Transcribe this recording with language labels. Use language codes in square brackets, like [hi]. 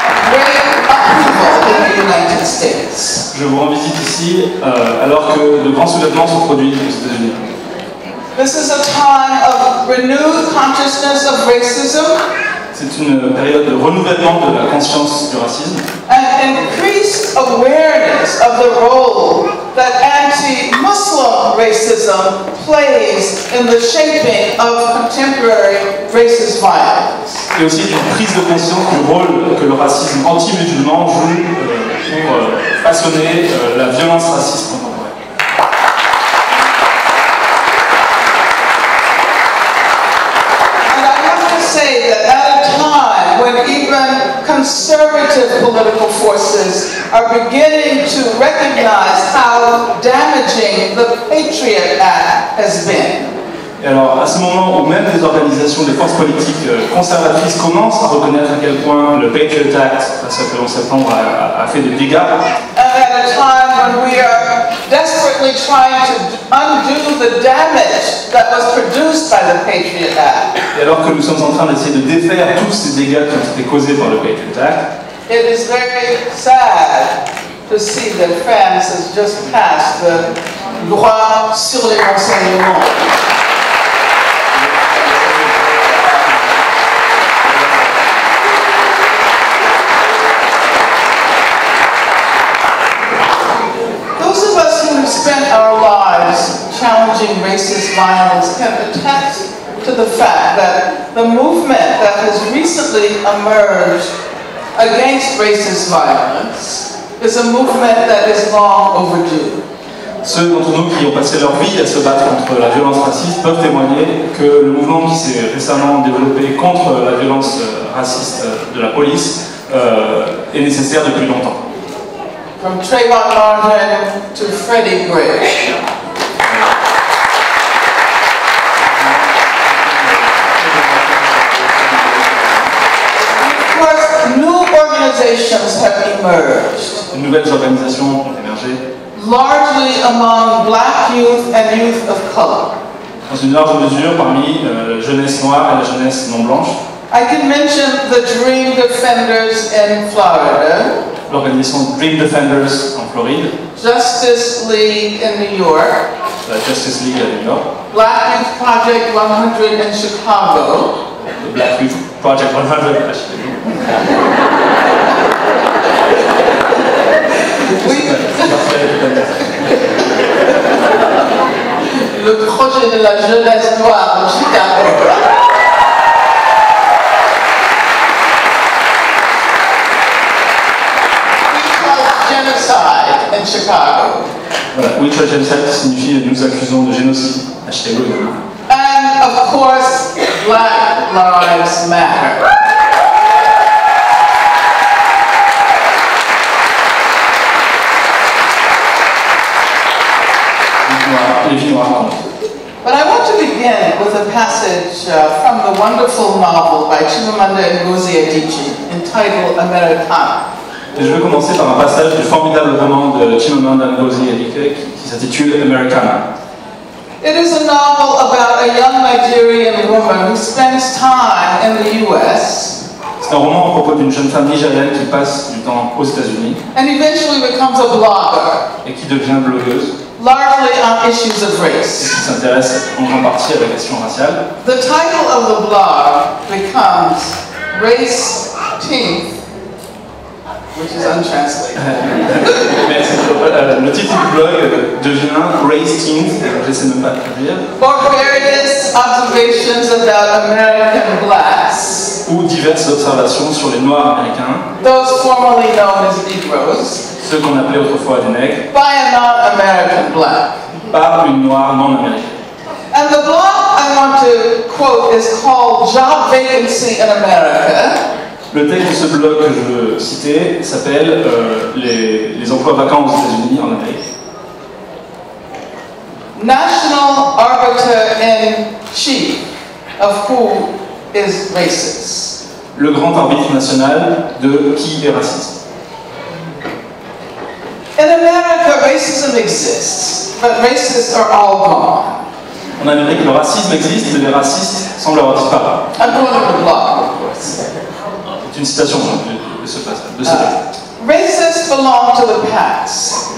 [en] Great upheaval in the United States. [fr] Je vous rends visite ici alors que de grands soulèvements sont produits aux États-Unis. [en] This is a time of renewed consciousness of racism. [fr] C'est une période de renouvellement de la conscience du racisme [en] And increased awareness of the role that anti-Muslim racism plays in the shaping of contemporary racist violence. [fr] et aussi une prise de conscience du rôle que le racisme anti-musulman joue pour façonner la violence raciste contemporaine. [en] Say that at a time when even conservative political forces are beginning to recognize how damaging the Patriot Act has been. [fr] Et alors, à ce moment où même des organisations, des forces politiques conservatrices commencent à reconnaître à quel point le Patriot Act, passé le 11 septembre, a fait des dégâts. [en] And at a time when we are desperately trying to undo the damage that was produced by the Patriot Act. [fr] Et alors que nous sommes en train d'essayer de défaire tous ces dégâts qui ont été causés par le Patriot Act, [en] It is very sad to see that France has just passed the loi sur les renseignements. Those of us who have spent our lives challenging racist violence can attest to the fact that the movement that has recently emerged against racist violence is a movement that is long overdue. [fr] ceux d'entre nous qui ont passé leur vie à se battre contre la violence raciste peuvent témoigner que le mouvement qui s'est récemment développé contre la violence raciste de la police est nécessaire depuis longtemps. [en] From Trayvon Martin to Freddie Gray. Of course, new organizations have emerged. [fr] De nouvelles organisations ont émergé. [en] Largely among black youth and youth of color. [fr] Dans une large mesure parmi la jeunesse noire et la jeunesse non blanche. [en] I can mention the Dream Defenders in Florida. [fr] L'organisation Dream Defenders en Floride. [en] Justice League in New York. [fr] La Justice League à New York. [en] Black Youth Project 100 in Chicago. [fr] Le Black Youth Project 100 à Chicago. Le projet de la jeunesse noire de Chicago. [en] Genocide in Chicago. [fr] Voilà, We Try Genocide signifie nous accusons de génocide à Chicago. [en] And of course, Black Lives Matter. [fr] Les vies noires comptent. [en] But I want to begin with a passage from the wonderful novel by Chimamanda Ngozi Adichie entitled Americana. [fr] Et je vais commencer par un passage du formidable roman de Chimamanda Ngozi Adichie qui s'intitule Americana. [en] It is a novel about a young Nigerian woman who spends time in the US. [fr] C'est un roman à propos d'une jeune femme nigérienne qui passe du temps aux États-Unis [en] And eventually becomes a blogger, [fr] et qui devient blogueuse [en] largely on issues of [fr] et [en] race. [fr] qui s'intéresse en grande partie à la question raciale. [en] The title of the blog becomes Race Teeth, which which is untranslated. [fr] Merci. Le titre du blog devient Race Teens, je ne sais même pas le dire. [en] Or various observations about American blacks. [fr] Ou diverses observations sur les Noirs américains. [en] Those formerly known as Negroes. [fr] Ceux qu'on appelait autrefois des nègres. [en] By a non-American black. [fr] Par une noire non américaine. [en] And the blog I want to quote is called Job Vacancy in America. [fr] Le texte de ce blog que je veux citer s'appelle les emplois vacants aux États-Unis en Amérique. [en] National Arbiter in Chief of who is racist. [fr] Le grand arbitre national de qui est raciste. [en] In America, racism exists, but racists are all gone. [fr] En Amérique, le racisme existe, mais les racistes semblent avoir disparu. [en] I'm going to the blog, of course. [fr] C'est une citation de ce passage. [en] Racists belong to the past.